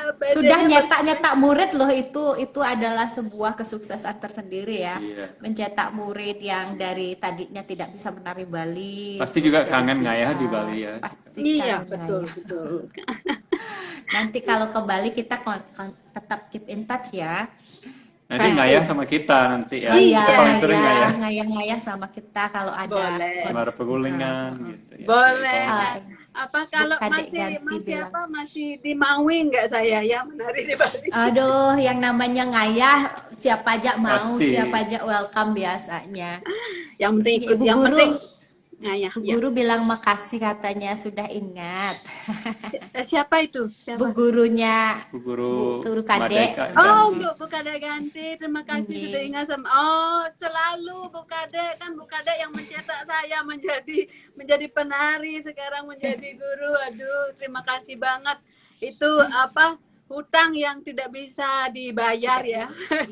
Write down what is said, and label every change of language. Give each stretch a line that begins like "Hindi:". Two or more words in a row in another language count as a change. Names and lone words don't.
Indonesian: Sudah nyetak murid loh, itu adalah sebuah kesuksesan tersendiri ya. Iya. Mencetak murid yang dari tadinya tidak bisa menari Bali. Pasti terus juga jadi kangen bisa. ngayah di Bali ya. Pasti Iya, kangen betul, ngayah. betul. Nanti kalau ke Bali kita tetap
English: keep in touch
Indonesian: ya. Nanti Pasti. ngayah sama kita nanti ya. Iya, Kita paling sering ngayah. ngayah sama kita kalau ada. Boleh. Semara Pegulingan gitu ya. Boleh. Ah, Apa kalau Bu Kadek masih Ganti bilang. masih di Maui nggak saya ya menari di Bali? Aduh, yang namanya ngayah siapa aja mau, Pasti. siapa aja welcome biasanya. Yang penting ikut, Ibu yang guru, penting ngayah. Bu Ya. guru bilang makasih katanya sudah ingat. Siapa itu? Siapa? Bu gurunya, Bu Guru Bu Guru Kadek. Madeka Oh, Ganti. Bu Kadek Ganti, terima kasih Iya. sudah ingat sama. Oh, selalu Bu Kadek, kan Bu Kadek yang mencetak saya menjadi penari, sekarang menjadi guru. Aduh, terima kasih banget. Itu hutang yang tidak bisa dibayar ya. Ya,